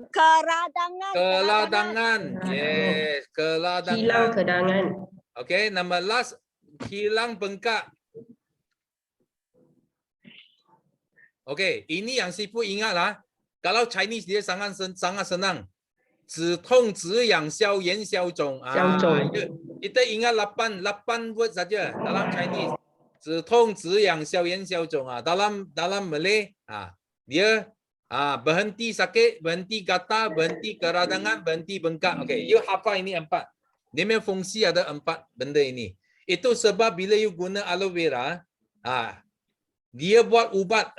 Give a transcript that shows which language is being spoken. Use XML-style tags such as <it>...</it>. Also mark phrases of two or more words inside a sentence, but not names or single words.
<ms>Keladangan. Yes, keladangan. Hilang kedangan. Okay, nombor last, hilang bengkak. Okay, ini yang sifu ingatlah. Kalau Chinese dia sangat senang.</ms> <zh>止痛止痒消炎消肿消肿</zh> <ms>kita ingat 8 word saja dalam Chinese.</ms> <zh>止痛止痒消炎消肿</zh> <ms>dalam Malay dia berhenti sakit, berhenti gatal, berhenti keradangan, berhenti bengkak. Okay, you hafal ini 4. Dia punya fungsi ada 4 benda ini. Itu sebab bila you guna aloe vera, dia buat ubat.</ms>